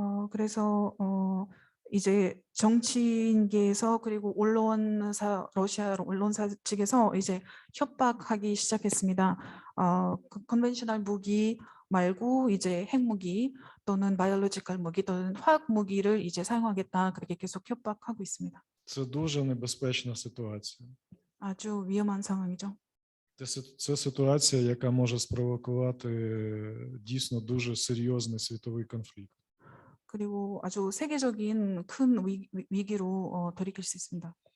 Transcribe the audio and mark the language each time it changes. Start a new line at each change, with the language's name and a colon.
Korean: 그래서 이제 정치인계에서 그리고 러시아 언론사 측에서 이제 협박하기 시작했습니다. 컨벤셔널 무기 말고 이제 핵무기 또는 바이올로지컬 무기 또는 화학 무기를 이제 사용하겠다 그렇게 계속 협박하고 있습니다.
Ukrainian: Це дуже небезпечна ситуація.
Korean: 아주 위험한 상황이죠.
Ukrainian: Це ситуація, яка може спровокувати дійсно дуже серйозний світовий конфлікт.
Korean: 그리고 아주 세계적인 큰 위기로 돌이킬 수 있습니다.